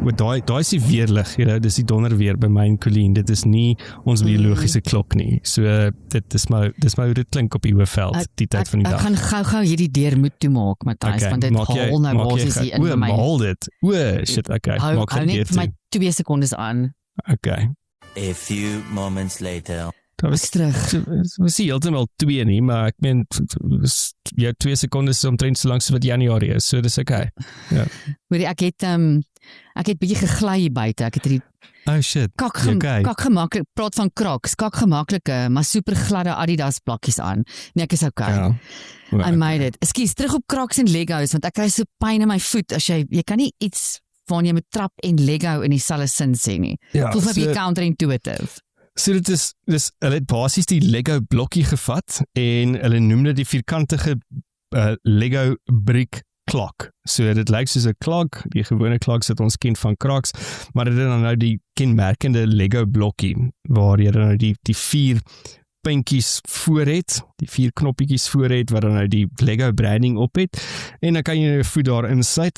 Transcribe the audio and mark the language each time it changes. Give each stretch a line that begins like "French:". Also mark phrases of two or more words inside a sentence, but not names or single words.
Afrikaans: Daai is die weerlig, dis die donder weer by my en Colleen. Dit is nie ons biologiese klok nie. So dit is maar hoe dit klink op die hoofveld die tyd van die dag. Ek gaan gou hierdie deur moet toemaak, Matthijs, want dit haal nou basies hier in by my. Maak dit.
English: Shit, okay.
Afrikaans: Maak dit net vir my 2 sekondes aan. Okay.
English: A few moments later.
Afrikaans: Daar was terug. We sien heeltemal 2 nie, maar ek meen jou 2 sekondes is omtrent so lank so wat Januarie is, so dis okay. Ja. Hoorie, ek het bietjie gegly hier buite. Ek het hierdie kak gemaaklik, praat van Crocs, kak gemaklike, maar super gladde Adidas blokkies aan. Nee, ek is okay. Ja.
English: I made it.
Afrikaans: Ekskuus, terug op Crocs en Legos, want ek kry so pyn in my voet as jy kan nie iets van jy moet trap en Lego in dieselfde sin sê nie. Voel vir jy counterintuitive. So dit is hulle het basies die Lego blokkie gevat en hulle noem dit die vierkantige Lego
English: brick clock.
Afrikaans: So dit lyk soos 'n klok, die gewone kloks wat ons ken van Crocs, maar dit is dan nou die kenmerkende Lego blokkie waar jy dan nou die 4 puntjies voor het, die 4 knoppietjies voor het wat dan nou die Lego branding op het, en dan kan jy jou voet daar insluit.